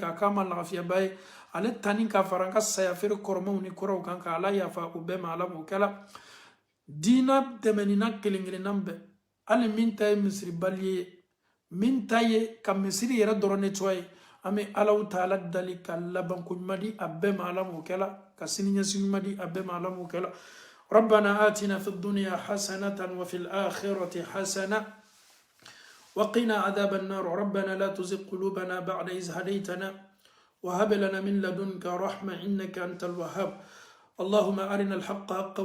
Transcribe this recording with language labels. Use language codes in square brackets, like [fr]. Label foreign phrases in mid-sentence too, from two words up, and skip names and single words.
[bm] k'a k'a ma lagafiyaba ye ale tani ka fara an ka saya feere kɔrɔmaw ni kɔrɔw kan ka ala yafa o bɛɛ ma ala m'o kɛla diina tɛmɛnina kelen kelennan bɛɛ hali min ta ye misiribali ye min ta ye ka misiri yɛrɛ dɔrɔn nettoyer an bɛ alaw taala dali ka labanko ɲuman di a bɛɛ ma ala m'o kɛla ka siniɲɛsigi ɲuman di a bɛɛ ma ala m'o kɛla [ar] ربنا آتنا في الدنيا حسنة وفي الآخرة حسنة وقنا عذاب النار ربنا لا تزغ قلوبنا بعد إذ هديتنا وهب لنا من لدنك رحمة إنك أنت الوهاب اللهم أرنا الحق حقا